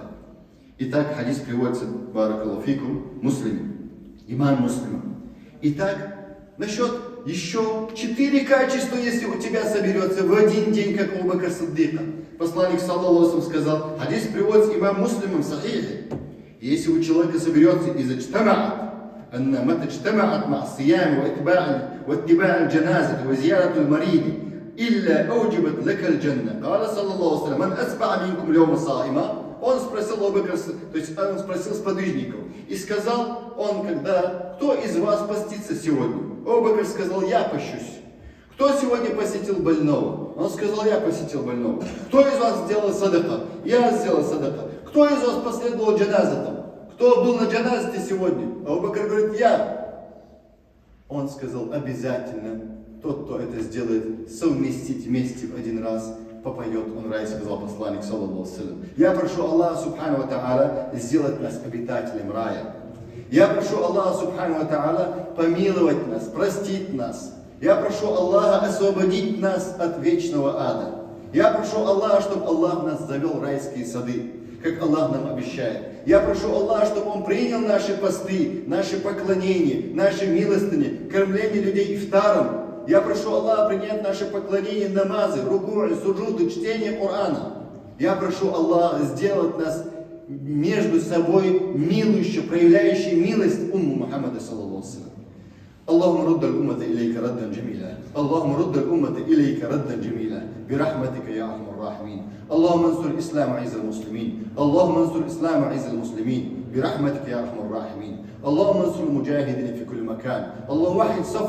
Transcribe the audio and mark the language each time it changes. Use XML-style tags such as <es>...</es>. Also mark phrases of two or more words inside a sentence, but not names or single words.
<ru>Итак, хадис приводится,</ru> <ar>بارك الله فيكم,</ar> <ru>муслим, имам муслима. Итак, насчет еще 4 качества, если у тебя соберется в один день, как у Абу Бакр Сиддика. Посланник,</ru> <ar>صلى الله عليه,</ar> <ru>сказал, хадис приводится имам муслимом в сахихе. Если у человека соберется из</ru> <ar>اجتمعت أن متى اجتمعت مع الصيام واتباع الجنازة وزيارة المريض إلا أوجبت لك الجنة. قال صلى الله عليه وسلم من أصبح منكم اليوم صائما.</ar> <ru>Он спросил Абу Бакр, то есть он спросил сподвижников и сказал он, когда, кто из вас постится сегодня? Абу Бакр сказал, я пощусь. Кто сегодня посетил больного? Он сказал, я посетил больного. Кто из вас сделал садака? Я сделал садака. Кто из вас последовал джаназатам? Кто был на джаназате сегодня? Абу Бакр говорит, я. Он сказал, обязательно тот, кто это сделает, совместить вместе в один раз, попадет он в рай, сказал посланник,</ru> <ar>صلى الله عليه.</ar> <ru>Я прошу Аллаха,</ru> <ar>سبحانه وتعالى,</ar> <ru>сделать нас обитателем рая. Я прошу Аллаха,</ru> <ar>سبحانه وتعالى,</ar> <ru>помиловать нас, простить нас. Я прошу Аллаха освободить нас от вечного ада. Я прошу Аллаха, чтобы Аллах нас завел в райские сады, как Аллах нам обещает. Я прошу Аллаха, чтобы Он принял наши посты, наши поклонения, наши милостыни, кормление людей ифтаром. Я прошу Аллаха принять наши поклонения, намазы, руку'и, суджуды, чтение Корана. Я прошу Аллаха сделать нас между собой милующие, проявляющие милость умму Мухаммада,</ru> <ar>صلى الله عليه. اللهم رد الأمة إليك ردا جميلا اللهم رد الأمة إليك ردا جميلا برحمتك يا أرحم الراحمين اللهم انصر الإسلام وعز المسلمين اللهم انصر الإسلام وعز المسلمين برحمتك يا أرحم الراحمين اللهم انصر المجاهدين في كل مكان اللهم وحد صف</ar>